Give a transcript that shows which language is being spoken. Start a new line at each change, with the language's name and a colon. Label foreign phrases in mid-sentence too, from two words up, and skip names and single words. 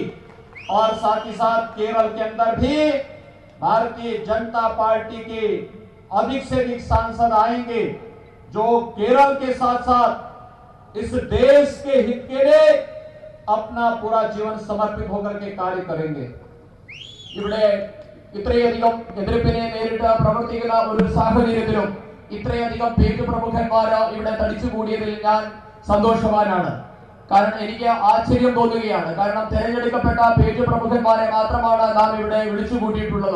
Hindi: और साथ ही साथ केरल के अंदर भी भारतीय जनता पार्टी के अधिक से अधिक सांसद आएंगे, जो केरल के साथ साथ इस देश के हित के लिए अपना पूरा जीवन समर्पित होकर के कार्य करेंगे।
Malayalam: ഇവിടെ ഇത്രയധികം എതിർപ്പിനെ നേരിട്ട് പ്രവർത്തിക്കുന്ന ഒരു സാഹചര്യത്തിലും ഇത്രയധികം പേജ് പ്രമുഖന്മാർ ഇവിടെ തടിച്ചുകൂടിയതിൽ ഞാൻ സന്തോഷവാനാണ്. കാരണം എനിക്ക് ആശ്ചര്യം തോന്നുകയാണ്. കാരണം തെരഞ്ഞെടുക്കപ്പെട്ട പേജ് പ്രമുഖന്മാരെ മാത്രമാണ് നാം ഇവിടെ വിളിച്ചു കൂട്ടിയിട്ടുള്ളത്.